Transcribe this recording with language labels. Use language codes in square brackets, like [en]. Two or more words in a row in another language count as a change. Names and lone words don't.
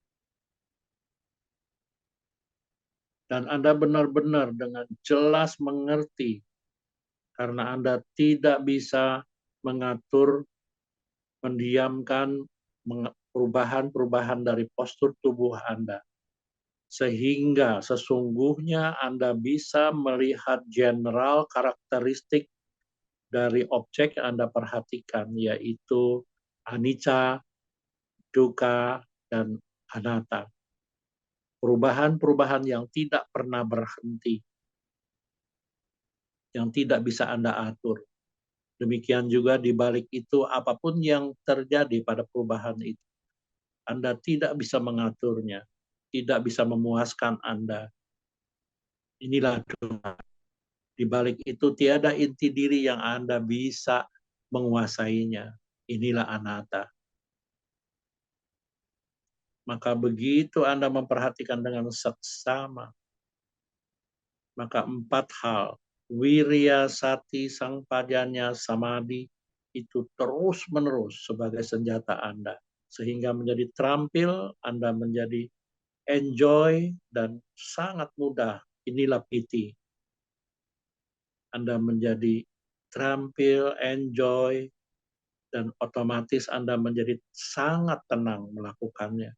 [id] Dan Anda benar-benar dengan jelas mengerti, karena Anda tidak bisa mengatur, mendiamkan perubahan-perubahan dari postur tubuh Anda. Sehingga sesungguhnya Anda bisa melihat general karakteristik dari objek yang Anda perhatikan, yaitu [pi] anicca, dukkha, [id] dan anatta. Perubahan-perubahan yang tidak pernah berhenti. yang tidak bisa Anda atur. Demikian juga di balik itu, apapun yang terjadi pada perubahan itu, Anda tidak bisa mengaturnya, tidak bisa memuaskan Anda. Inilah doa. Di balik itu tiada inti diri yang Anda bisa menguasainya. Inilah anatta. Maka begitu Anda memperhatikan dengan seksama, maka 4 hal, wirya, [pi] sati, sangpadanya, samadhi, [id] itu terus-menerus sebagai senjata Anda. Sehingga menjadi terampil, Anda menjadi enjoy, dan sangat mudah. Inilah piti. Anda menjadi terampil, enjoy, dan otomatis Anda menjadi sangat tenang melakukannya.